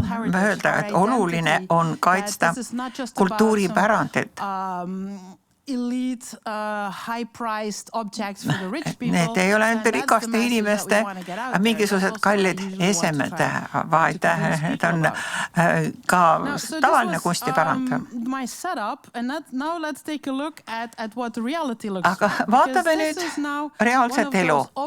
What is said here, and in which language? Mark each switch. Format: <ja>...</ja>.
<et>Mööda, et oluline on kaitsta kultuuripärandit.</et> <en>Elite, high-priced objects for the rich people.</en> <et>Need ei ole ainult rikaste inimeste mingisugused kallid esemed, vaid need on ka tavaline kunstipärand.</et> <en>My setup, and now let's take a look at what the reality looks like.</en> <et>Aga vaatame nüüd reaalset elu.</et>